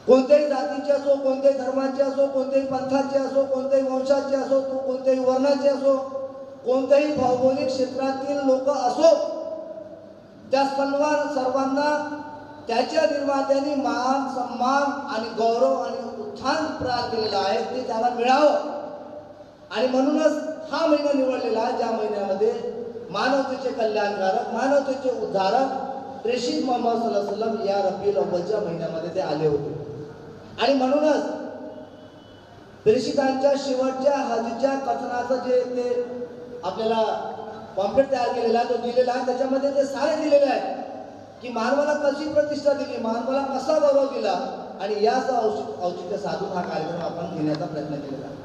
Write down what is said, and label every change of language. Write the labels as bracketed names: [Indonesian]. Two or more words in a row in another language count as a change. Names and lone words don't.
[Marathi] कोणत्याही जातीचे असो, कोणत्याही धर्माचे असो, कोणत्याही पंथाचे असो, कोणत्याही वंशाचे असो, कोणत्याही वर्णाचे असो, कोणत्याही भौगोलिक क्षेत्रातील लोक असो, त्या सर्वांना त्याच्या निर्मात्यांनी मान, सन्मान आणि गौरव आणि उत्थान प्रदान केलेलं आहे, ते त्याला मिळावं. आणि म्हणूनच हा महिना निवडलेला आहे, ज्या महिन्यामध्ये मानवतेचे कल्याणकारक, मानवतेचे उद्धारक प्रेषित मोहम्मद [Arabic] صلى الله عليه وسلم [Marathi] या रबिउल अव्वलच्या महिन्यामध्ये ते आले होते. आणि म्हणूनच प्रेषितांच्या शेवटच्या हजच्या कथनाचं जे ते आपल्याला पॉम्पलेट तयार केलेला आहे, तो दिलेला आहे, त्याच्यामध्ये ते सारे दिलेले आहे की मानवाला कशी प्रतिष्ठा दिली, मानवाला कसा गौरव दिला, आणि याच औचित्य साधून हा कार्यक्रम आपण घेण्याचा प्रयत्न केलेला आहे.